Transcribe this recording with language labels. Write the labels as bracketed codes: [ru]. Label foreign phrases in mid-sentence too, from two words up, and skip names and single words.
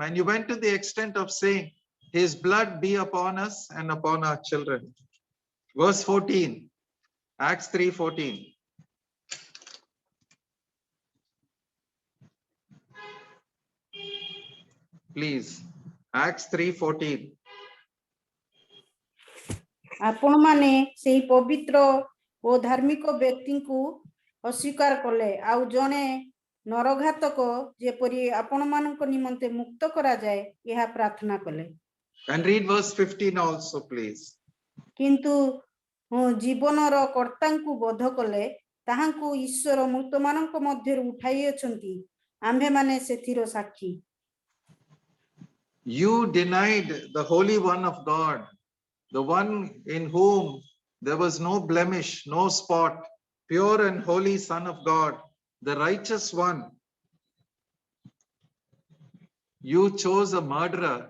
[en] And you went to the extent of saying, his blood be upon us and upon our children. Verse 14, Acts 3:14. Please, Acts 3:14. [or] ଆପଣମାନେ ସେହି ପବିତ୍ର ଓ ଧାର୍ମିକ ବ୍ୟକ୍ତିଙ୍କୁ ଅସ୍ୱୀକାର କଲେ, ଆଉ ଜଣେ ନରଘାତକ ଯେପରି ଆପଣମାନଙ୍କ ନିମନ୍ତେ ମୁକ୍ତ କରାଯାଏ ଏହା ପ୍ରାର୍ଥନା କଲେ। [en] And read verse 15 also, please. [or] କିନ୍ତୁ ଜୀବନର କର୍ତ୍ତାଙ୍କୁ ବୋଧ କଲେ, ତାହାଙ୍କୁ ଈଶ୍ୱର ମୃତମାନଙ୍କ ମଧ୍ୟରୁ ଉଠାଇଅଛନ୍ତି, ଆମ୍ଭେମାନେ ସେଥିର ସାକ୍ଷୀ। [en] You denied the Holy One of God, the one in whom there was no blemish, no spot, pure and holy Son of God, the righteous one. You chose a murderer.